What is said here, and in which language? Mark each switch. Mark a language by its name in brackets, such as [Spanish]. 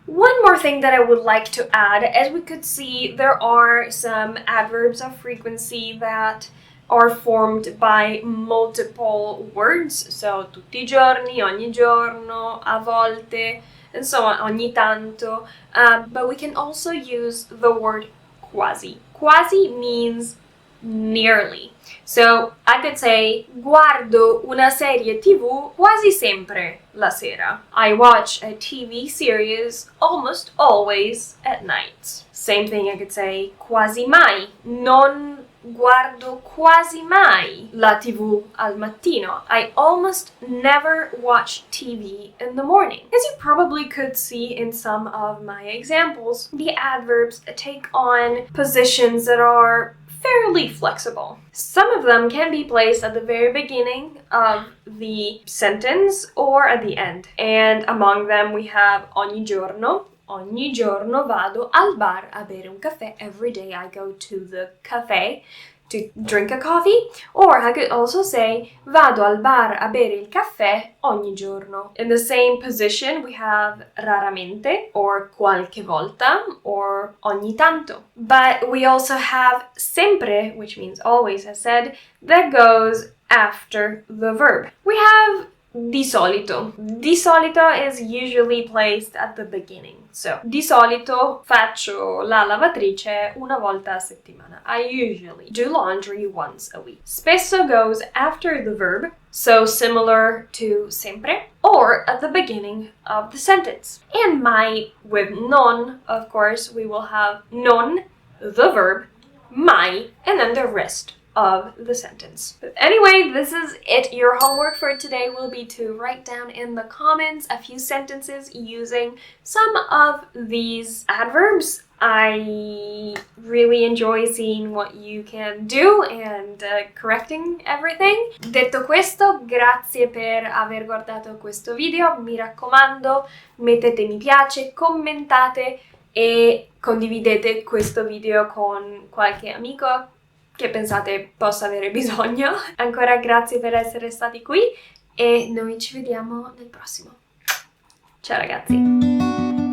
[English] One more thing that I would like to add, as we could see, there are some adverbs of frequency that are formed by multiple words, so tutti I giorni, ogni giorno, a volte, and so on, ogni tanto, but we can also use the word quasi. Quasi means nearly. So I could say, [Italian] guardo una serie TV quasi sempre la sera. [English] I watch a TV series almost always at night. Same thing, I could say, quasi mai. [Italian] Non guardo quasi mai la TV al mattino. [English] I almost never watch TV in the morning. As you probably could see in some of my examples, the adverbs take on positions that are fairly flexible. Some of them can be placed at the very beginning of the sentence or at the end. And among them we have ogni giorno. [Italian] Ogni giorno vado al bar a bere un caffè. [English] Every day I go to the cafe to drink a coffee. Or I could also say [Italian] vado al bar a bere il caffè ogni giorno. [English] In the same position we have raramente or qualche volta or ogni tanto. But we also have sempre, which means always, as said, that goes after the verb. We have di solito. Di solito is usually placed at the beginning. [Italian] So, di solito faccio la lavatrice una volta a settimana. [English] I usually do laundry once a week. Spesso goes after the verb, so similar to sempre, or at the beginning of the sentence. And mai with non, of course, we will have non, the verb, mai, and then the rest of the sentence. But anyway, this is it. Your homework for today will be to write down in the comments a few sentences using some of these adverbs. I really enjoy seeing what you can do and correcting everything. [Italian] Detto questo, grazie per aver guardato questo video. Mi raccomando, mettete mi piace, commentate e condividete questo video con qualche amico che pensate possa avere bisogno. Ancora grazie per essere stati qui e noi ci vediamo nel prossimo. Ciao ragazzi!